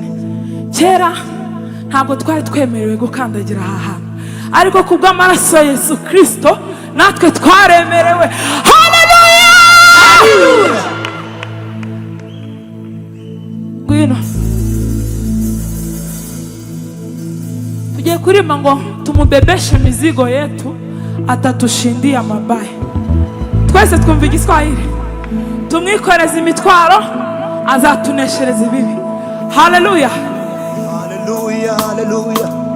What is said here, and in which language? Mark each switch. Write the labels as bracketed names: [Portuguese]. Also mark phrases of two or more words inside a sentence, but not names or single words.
[Kinyarwanda] Kera ntabwo twari twemerewe gukandagira aha hantu, ariko kubw'amaraso ya Yesu Kristo natwe twaremerewe. Haleluya! Ngwino tugiye kurimba ngo [Swahili] tumubebeshe mizigo yetu atatushindia mabaya. [Kinyarwanda] Twese twumva igiswahili. Tumwikoreze imitwaro azatuneshereza ibibi. Haleluya! haleluya haleluya.